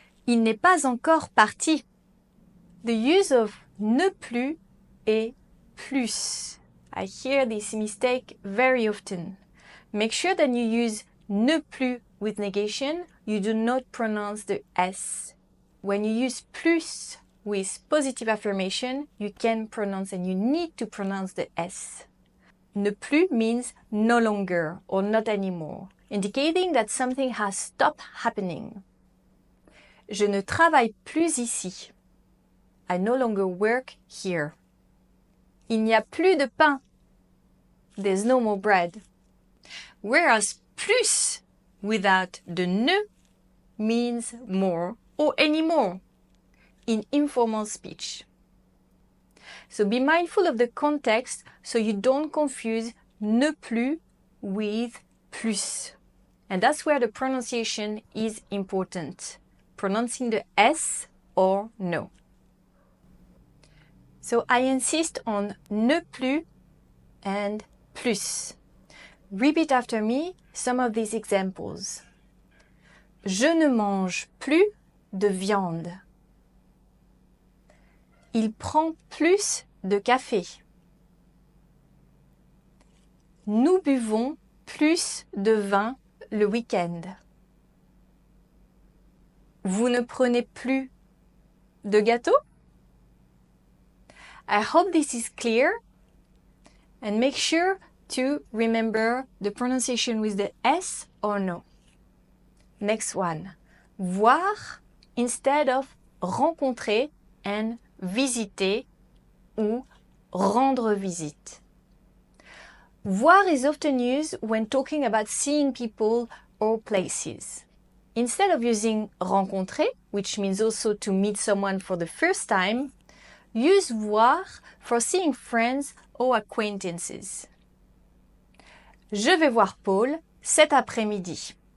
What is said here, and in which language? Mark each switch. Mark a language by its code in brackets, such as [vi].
[fr] Il n'est pas encore parti. [en] The use of [fr] ne plus et plus. [en] I hear this mistake very often. Make sure that you use ne plus with negation. You do not pronounce the S. When you use plus with positive affirmation, you can pronounce and you need to pronounce the S. Ne plus means no longer or not anymore, indicating that something has stopped happening. [fr] Je ne travaille plus ici. [en] I no longer work here. [fr] Il n'y a plus de pain. [en] There's no more bread. Whereas plus without the ne means more or any more in informal speech. So be mindful of the context so you don't confuse ne plus with plus. And that's where the pronunciation is important. Pronouncing the S or no. So I insist on ne plus and plus. Repeat after me some of these examples. [fr] Je ne mange plus de viande. Il prend plus de café. Nous buvons plus de vin le week-end. Vous ne prenez plus de gâteau? [en] I hope this is clear, and make sure to remember the pronunciation with the S or no. Next one. Voir instead of rencontrer and visiter [fr] ou rendre visite. [en] Voir is often used when talking about seeing people or places. Instead of using rencontrer, which means also to meet someone for the first time, use voir for seeing friends or acquaintances. [fr] Je vais voir Paul cet après-midi.